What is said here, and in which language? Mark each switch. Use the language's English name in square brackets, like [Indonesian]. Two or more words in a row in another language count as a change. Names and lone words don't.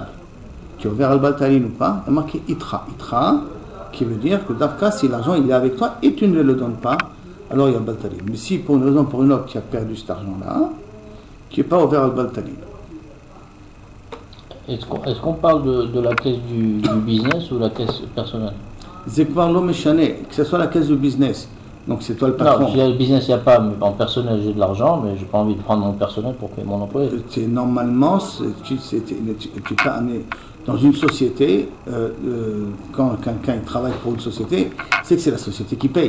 [French] Tu es ouvert à Baltalim ou pas, il y a marqué itra. Itra, qui veut dire que d'Afka, si l'argent il est avec toi et tu ne le donnes pas, alors il y a Baltalim. Mais si pour une raison ou pour une autre tu as perdu cet argent-là, tu n'es pas ouvert à Baltalim. Est-ce qu'on parle de la caisse du business ou la caisse personnelle? [Hebrew] זה כבר לא משנה, [French] que ce soit la caisse du business. Donc c'est toi le patron. Non, si le business, il n'y a pas, mais en personnel j'ai de l'argent, mais je n'ai pas envie de prendre mon personnel pour payer mon employé. Normalement, tu t'as amené dans une société, quand quelqu'un travaille pour une société, c'est que c'est la société qui paye.